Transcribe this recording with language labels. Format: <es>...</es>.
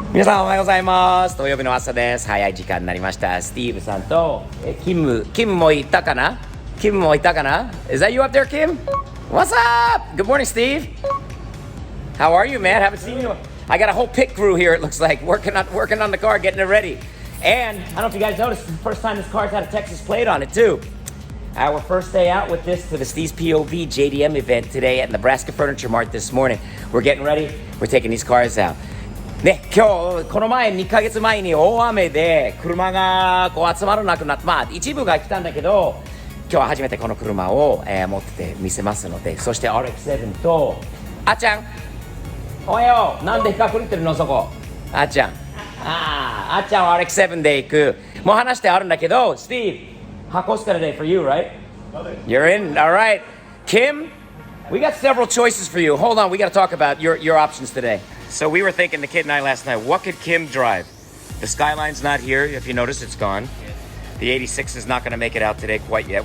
<ja>皆さんおはようございます。土曜日の朝です。早い時間になりました。スティーブさんとキムもいたかな</ja> <en>Is that you up there, Kim? What's up? Good morning, Steve. How are you, man? Haven't seen you. I got a whole pit crew here, it looks like, working on the car, getting it ready. And I don't know if you guys noticed, it's the first time this car's had a Texas plate on it, too. Our first day out with this to the Steve's POV JDM event today at Nebraska Furniture Mart this morning. We're getting ready. We're taking these cars out.</en> <ja>ね、今日この前2ヶ月前に大雨で車がこう集まらなくなって、まあ一部が来たんだけど、今日は初めてこの車を、持ってて見せますので、そして RX-7 とあっちゃん、おはよう。なんで隠れてるのそこ。あっちゃん。あっちゃんは RX-7 で行く。もう話してあるんだけど、</ja> <en>Steve, Hakosuka today for you, right? You're in, all right. Kim, we got several choices for you. Hold on, we got to talk about your options today. So we were thinking, the kid and I last night, what could Kim drive? The Skyline's not here. If you notice, it's gone. The 86 is not going to make it out today quite yet.</en>